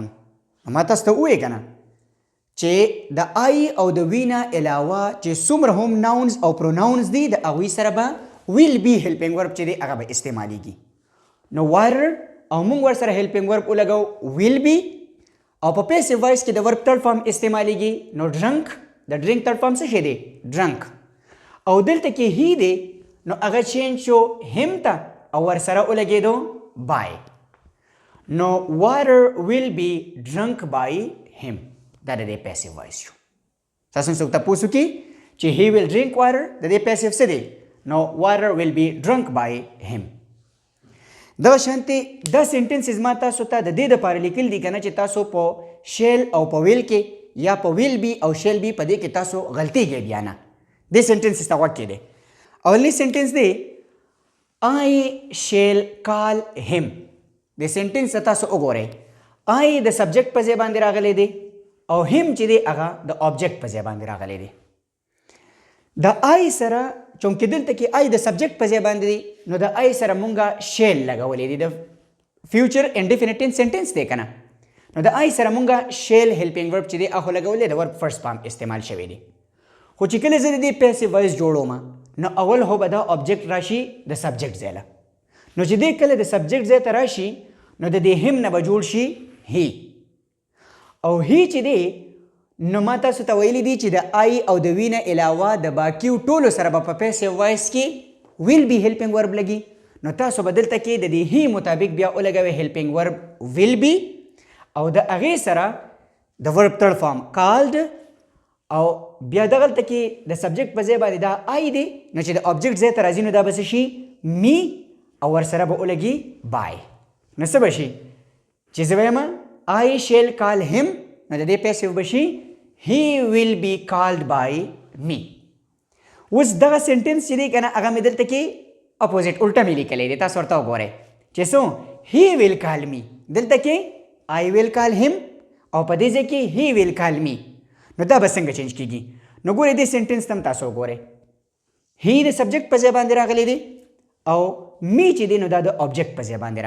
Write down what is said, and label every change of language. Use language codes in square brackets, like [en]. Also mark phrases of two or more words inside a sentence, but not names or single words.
[ps] ما تاسو ته ووایې که نه چې د I او د we نه علاوه چې څومره هم nouns او pronouns دي د هغوی سره به [en] will be helping verb [ps] چې دی هغه به استعمالیږي. نو water او موږ ورسره [en] helping verb [ps] ولګو [en] will be [ps] او په [en] passive voice [ps] کې د [en] verb third form [ps] استعمالیږي. نو drunk د drink [en] third form [ps] څه شی دی؟ drunk. او دلته کې he دی نو هغه چینج شو him ته او ورسره ولګېدو by. [en] نو water will be drunk by him. [ps] دا د دې [en] passive voice [ps] شو. تاسو څوک تپوس وکړي چې [en] he will drink water [ps] د دې passive څه دی؟ [en] نو water will be drunk by him. [ps] دغه شانتې دا سنټنسز ما تاسو ته د دې دپاره لیکل دي که نه چې تاسو په shall او په will کې یا په [en] will be [ps] او [en] shall be [ps] په دې کې تاسو غلطیږئ بیا نه. دې سنټنسز ته غوږ کېدئ. اولنی سنټنس دی [en] I shall call him. [ps] د سنټنس ته تاسو وګورئ I د سبجیکټ په ځای باندې راغلی دی او him چې دی هغه د object په ځای باندې راغلی دی. د I سره چونکې دلته کې I د سبجیکټ په ځای باندې دی نو د I سره مونږه shall لګولی دی. د [en] future indefinite tense sentence [ps] دی که نه نو د I سره مونږه shall [en] helping verb [ps] چې دی هغه لګولی د [en] verb first form [ps] استعمال شوی دی. خو چې کله زه د دې [en] passive voice [ps] جوړوم نو اول خو به دا object راشي د سبجیکټ ځای له. نو چې دی کله د سبجیکټ ځای ته راشي نو د دې هم نه به جوړ شي he. او he چې دی نو ما تاسو ته ویلی دی چې د I او د we نه علاوه د باقیو ټولو سره به په [en] passive voice [ps] کې [en] will be helping verb [ps] لګي. نو تاسو به دلته کې د دې he مطابق بیا ولګوئ [en] helping verb will be [ps] او د هغې سره د [en] verb third form called [ps] او بیا دغلته کې د سبجیکټ په ځای باندې دا I دی نو چې د object ځای ته راځي نو دا به څه شي me او ورسره به ولګي by. نو څه به شي چې زه وایم [en] I shall call him [ps] نو د دې passive به شي [en] he will be called by me. [ps] اوس دغه سنټنس چې دی که نه هغه مې دلته کې اپوزیټ الټه مې لیکلی دی تاسو ورته وګورئ چې څو [en] he will call me [ps] دلته کې [en] I will call him [ps] او په دې ځای کې [en] he will call me [ps] نو دا به څنګه چینج کیږي نو ګورئ دې سنټنس ته هم تاسو وګورئ هی د سبجیکټ په ځای باندې راغلی دی او می چې دی نو دا د آبجیکټ په ځای باندې